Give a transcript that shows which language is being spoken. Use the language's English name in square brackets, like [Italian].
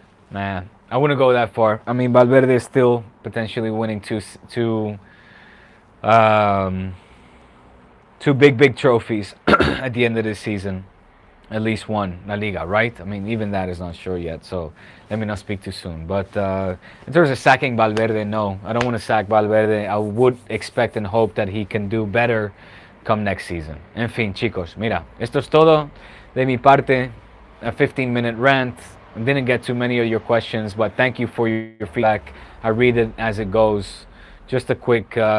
[English] Man, I wouldn't go that far. I mean, Valverde is still potentially winning two big trophies at the end of this season. At least one, La Liga, right? I mean, even that is not sure yet, so let me not speak too soon. But in terms of sacking Valverde, no. I don't want to sack Valverde. I would expect and hope that he can do better come next season. [Spanish] En fin, chicos, mira, esto es todo de mi parte. [English] A 15-minute rant. Didn't get too many of your questions, but thank you for your feedback. I read it as it goes. Just a quick